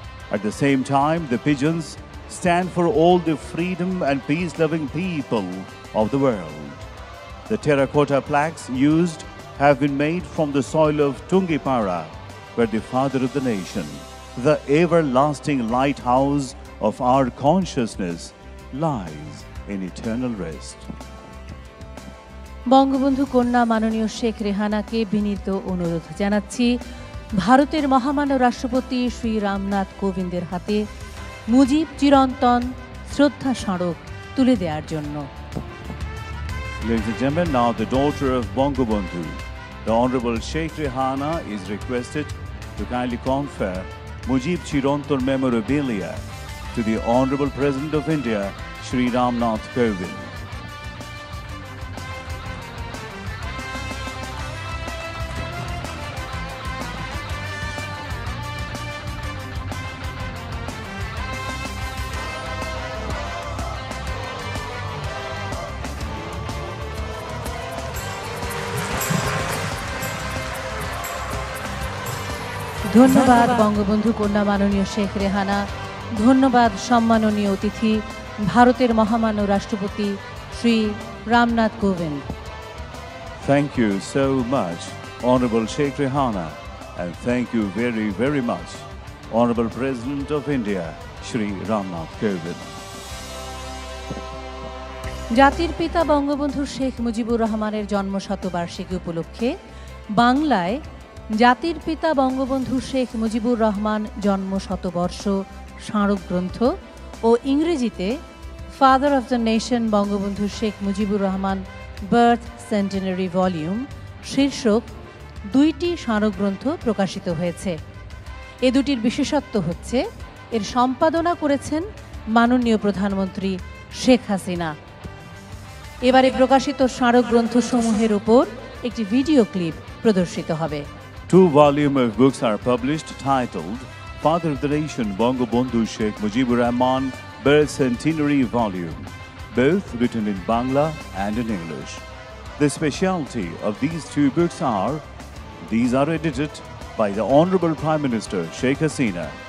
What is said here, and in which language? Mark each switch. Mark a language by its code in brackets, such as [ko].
[en] At the same time, the pigeons stand for all the freedom and peace-loving people of the world. The terracotta plaques used have been made from the soil of Tungipara, where the father of the nation, the everlasting lighthouse of our consciousness, lies in eternal rest. [bn] Bangabandhu কন্যা মাননীয় শেখ রেহানাকে বিনীত অনুরোধ জানাচ্ছি ভারতের মহামান্য রাষ্ট্রপতি শ্রী রামনাথ কোবিন্দের হাতে মুজিব চিরন্তন শ্রদ্ধা স্মারক তুলে দেওয়ার জন্য। [en] Ladies and gentlemen, now the daughter of Bangabandhu, the Honorable Sheikh Rehana, is requested to kindly confer Mujib Chirantan memorabilia to the Honorable President of India, Shri Ramnath Kovind. [bn] ধন্যবাদ বঙ্গবন্ধু কন্যা মাননীয় শেখ রেহানা। ধন্যবাদ সম্মাননীয় অতিথি ভারতের মহামান্য রাষ্ট্রপতি Shri Ramnath Kovind. [en] Thank you so much, Honorable Sheikh Rehana, and thank you very, very much, Honorable President of India, Shri Ramnath Kovind. [bn] জাতির পিতা বঙ্গবন্ধু শেখ মুজিবুর রহমানের জন্ম শতবার্ষিকী উপলক্ষে বাংলায় জাতির পিতা বঙ্গবন্ধু শেখ মুজিবুর রহমান জন্ম শতবর্ষ স্মারক গ্রন্থ ও ইংরেজিতে father of the nation Bangabandhu Sheikh Mujibur Rahman birth centenary volume শীর্ষক 2টি স্মারকগ্রন্থ প্রকাশিত হয়েছে। এ দুটির বিশেষত্ব হচ্ছে এর সম্পাদনা করেছেন মাননীয় প্রধানমন্ত্রী শেখ হাসিনা। এবারে প্রকাশিত স্মারকগ্রন্থসমূহের উপর একটি ভিডিও ক্লিপ প্রদর্শিত হবে। [en] 2 volumes of books are published titled Father of the Nation Bangabandhu Sheikh Mujibur Rahman Birth Centenary Volume, both written in Bangla and in English. The specialty of these 2 books are, these are edited by the Honorable Prime Minister Sheikh Hasina.